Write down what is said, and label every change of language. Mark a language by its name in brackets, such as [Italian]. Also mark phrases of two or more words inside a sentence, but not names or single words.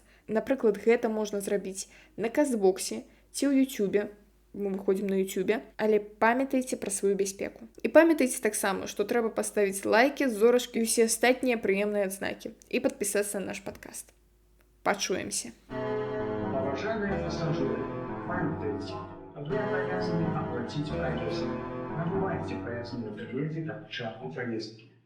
[Belarusian] Напрыклад, гэта можна зрабіць на Кастбоксе ці ў Ютубе. Мы выходзім на Ютубе, але памятайце пра сваю бяспеку. І памятайце таксама, што трэба паставіць лайкі, зорачкі і ўсе астатнія прыемныя адзнакі і падпісацца на наш падкаст. Пачуемся. [Russian] Уважаемые пассажиры, памятайте, вы обязаны оплатить проезд. Набывайте проездные билеты на начало поездки.